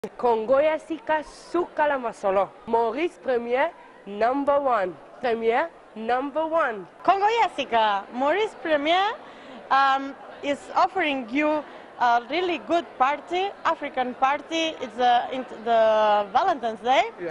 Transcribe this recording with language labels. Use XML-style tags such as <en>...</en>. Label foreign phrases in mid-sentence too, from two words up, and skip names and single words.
<ln>Congo ya sika suka la masolo.</ln> <en>Maurice Premier, #1. Premier, #1. Congo Jessica, Maurice Premier is offering you a really good party, African party. It's the Valentine's Day. Yeah.</en>